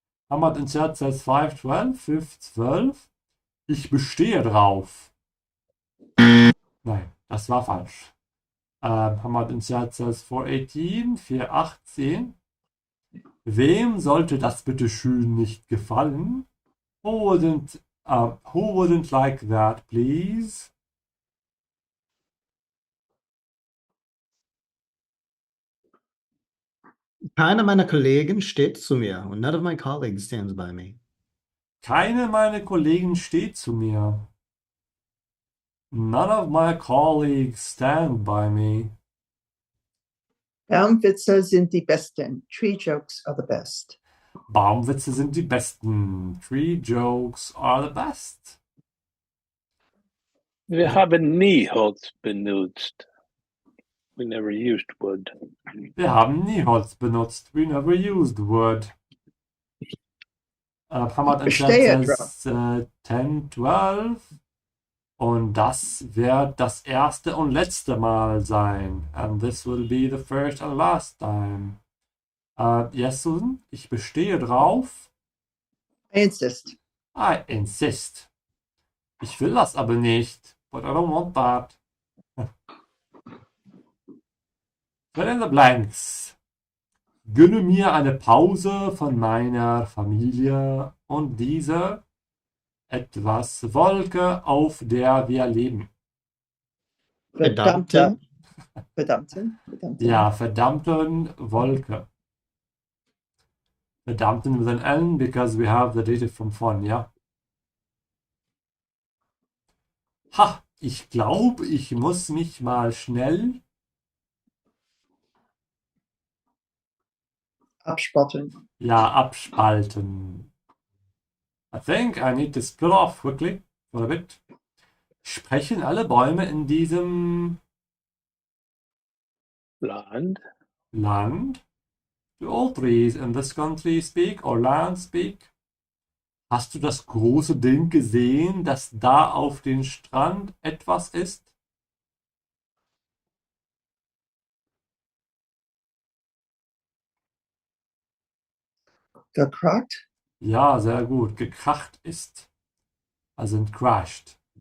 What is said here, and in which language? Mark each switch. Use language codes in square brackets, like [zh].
[en] Hamad in chat says 5:12, 5:12. [de] Ich bestehe drauf. Nein, das war falsch. Haben wir den Satz 418, 418. Wem sollte das bitte schön nicht gefallen? [en] Who wouldn't like that, please? [de] Keiner meiner Kollegen steht zu mir. [en] Und none of my colleagues stands by me. [de] Keine meiner Kollegen steht zu mir. [en] None of my colleagues stand by me. [de] Baumwitze sind die besten. [en] Tree jokes are the best. [de] Baumwitze sind die besten. [en] Tree jokes are the best. [de] Wir haben nie Holz benutzt. [en] We never used wood. [de] Wir haben nie Holz benutzt. [en] We never used wood. [de] Haben wir den Verstehe, Satz 10, 12. Und das wird das erste und letzte Mal sein. [en] And this will be the first and last time. [de] Yes, Susan, ich bestehe drauf. [en] I insist. I insist. [de] Ich will das aber nicht. [en] But I don't want that. Fill in the blanks. [de] Gönne mir eine Pause von meiner Familie und diese etwas Wolke, auf der wir leben. Verdammte. Verdammten. Verdammten. Ja, verdammten Wolke. [en] Verdammten with an N because we have the dative from von, ja. [de] Ha, ich glaube, ich muss mich mal schnell Abspotten. abspalten. [en] I think I need to split off quickly for a bit. [de] Sprechen alle Bäume in diesem Land. Land? [en] Do all trees in this country speak or land speak? [de] Hast du das große Ding gesehen, dass da auf dem Strand etwas ist? Gekrackt. Ja, sehr gut. Gekracht ist. Also crashed.